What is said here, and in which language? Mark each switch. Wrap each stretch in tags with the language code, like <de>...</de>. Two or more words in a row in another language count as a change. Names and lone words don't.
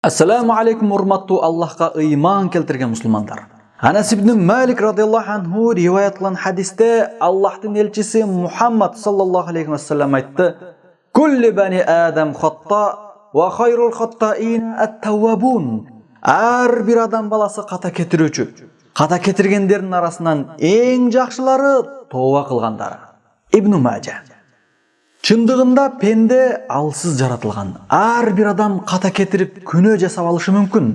<ar>السلام عليكم</ar> <ky>урматтуу Аллахка ыйман келтирген мусулмандар. Анас ибн Малик</ky> <ar>رضي الله عنه</ar> <ky>риваят кылган хадисте Аллахтын элчиси Мухаммад</ky> <ar>صلى الله عليه وسلم</ar> <ky>айтты:</ky> <ar>"كل بني آدم خطاء وخير الخطائين التوابون."</ar> <ky>Ар бир адам баласы ката кетирүүчү. Ката кетиргендердин арасынан эң жакшылары тооба кылгандары. Ибн Мажа. Чындыгында пенде алсыз жаратылган. Ар бир адам ката кетирип күнөө жасап алышы мүмкүн.</ky>